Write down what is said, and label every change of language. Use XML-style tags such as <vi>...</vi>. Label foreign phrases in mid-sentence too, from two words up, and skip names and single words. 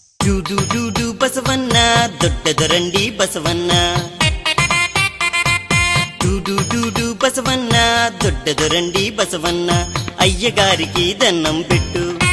<kn>ಡು ಡು ಡು ಬಸವಣ್ಣ ದೊಡ್ಡದರಂಡಿ ಬಸವಣ್ಣ ಡು ಡು ಡು ಡು ಬಸವಣ್ಣ ದೊಡ್ಡದರಂಡಿ ಬಸವಣ್ಣ</kn> <te>అయ్యగారికి దండం పెట్టు</te>